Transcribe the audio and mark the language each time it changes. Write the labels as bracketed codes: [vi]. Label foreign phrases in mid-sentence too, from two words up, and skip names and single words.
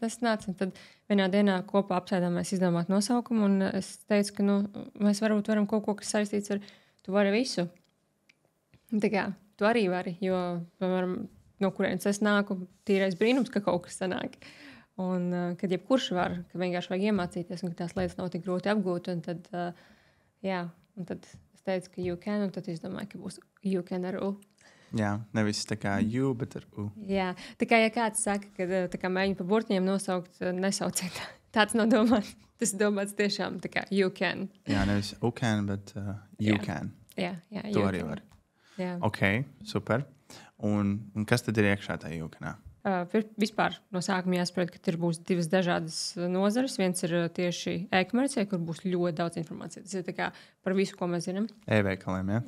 [lv] Un tad vienā dienā kopā apsēdāmies izdomāt nosaukumu, un es teicu, ka mēs varbūt varam kaut ko, kas saistīts ar tu vari visu. Un tā kā, tu arī vari, jo, piemēram, no kurienes es nāku, tīrais brīnums, ka kaut kas sanāk. Un kad jebkurš var, ka vienkārši vajag iemācīties, un ka tās lietas nav tik grūti apgūt, un tad, un tad es teicu, ka [en] you can, [lv] un tad es domāju, ka būs [en] you can [lv] ar U. Jā, nevis tā kā you, bet ar U. Jā, tā kā ja kāds saka, ka tā kā mēģina pa burtņiem nosaukt, nesauciet. Tāds nav domāts. Tas ir domāts tiešām tā kā [en] you can. [lv] Jā, nevis [en] U can, [lv] bet [en] you can. [lv] Jā, to arī var. Jā. Ok, super. Un kas tad ir iekšā tajā [en] you canā? [lv] Vispār no sākuma jāsaprot, ka tur būs divas dažādas nozares. Viens ir tieši e-komercija, kur būs ļoti daudz informācijas. Tas ir tā kā par visu, ko mēs zinām. E-veikaliem, jā?